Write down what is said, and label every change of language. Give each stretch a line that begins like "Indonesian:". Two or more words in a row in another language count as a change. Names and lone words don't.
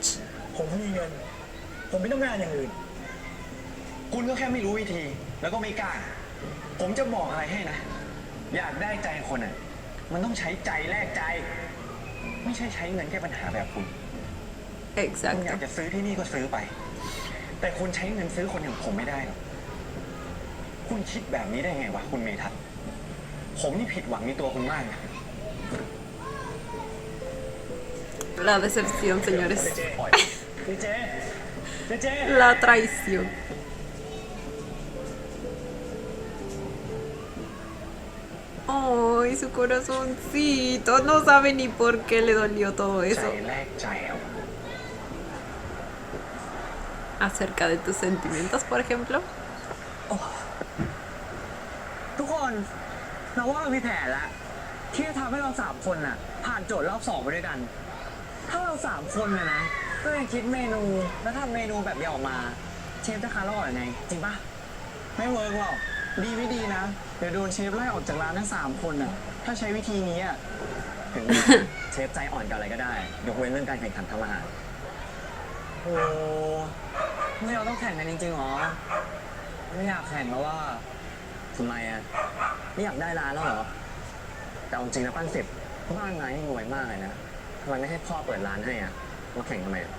Thai: ผมมีเงิน ผมไม่ต้องการอย่างอื่น คุณก็แค่ไม่รู้วิธี แล้วก็ไม่กล้า ผมจะบอกอะไรให้นะ อยากได้ใจคนอ่ะ มันต้องใช้ใจแลกใจ ไม่ใช่ใช้เงินแก้ปัญหาแบบคุณ คุณอยาก
Spanish: Exacto.
Thai: จะซื้อที่นี่ก็ซื้อไป แต่คุณใช้เงินซื้อคนอย่างผมไม่ได้หรอก คุณคิดแบบนี้ได้ไงวะคุณเมทัศน์ผมนี่ผิดหวังในตัวคุณมากนะ
Spanish: La decepción, señores. เจ La traición. Ay, su corazoncito. No sabe ni por qué le dolió todo
Thai: ใจ
Spanish: eso.
Thai: แลกใจเอา
Spanish: Acerca de tus sentimientos, por ejemplo.
Thai: ทุกคนเราว่าเรามีแผนแล้วที่จะทำให้เราสามคนน่ะ ผ่านโจทย์รอบสองไปด้วยกัน ถ้าเราสามคนน่ะนะก็ยังคิดเมนูแล้วทำ เมนูแบบนี้ออกมา เชฟจะคาร์ลอดยังไง จริงปะไม่เวิร์กหรอกดีไม่ดีนะ เดี๋ยวโดนเชฟไล่ออกจากร้านทั้งสามคนน่ะถ้าใช้วิธีนี้อ่ะถึง เชฟใจอ่อนกับอะไรก็ได้ ยกเว้นเรื่องการแข่งขันทำอาหารโอ้ไม่เราต้องแข่งกันจริงๆหรอไม่อยากแข่งแล้วว่า ทำไมอ่ะไม่อยากได้ร้านแล้วเหรอแต่เอาจริงนะปั้นสิบบ้านนายนี่รวยมากเลยนะทำไมไม่ให้พ่อเปิดร้านให้อ่ะมาแข่งทำไมอ่ะ